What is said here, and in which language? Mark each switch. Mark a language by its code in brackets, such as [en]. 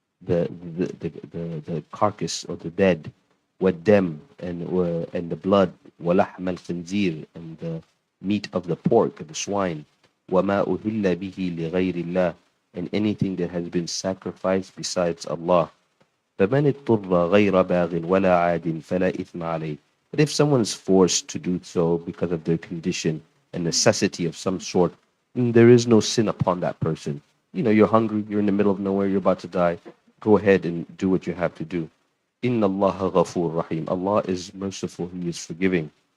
[en] the carcass or the dead, [ar] والدم [en] and the blood, [ar] ولحم الخنزير [en] and the meat of the pork, the swine, [ar] وما أهل به لغير الله [en] and anything that has been sacrificed besides Allah. [ar] فمن اضطر غير باغ ولا عاد فلا إثم عليه. [en] But if someone is forced to do so because of their condition and necessity of some sort, there is no sin upon that person. You know, you're hungry, you're in the middle of nowhere, you're about to die. Go ahead and do what you have to do. [ar] Inna Allah ghafur rahim. [en] Allah is merciful, He is forgiving.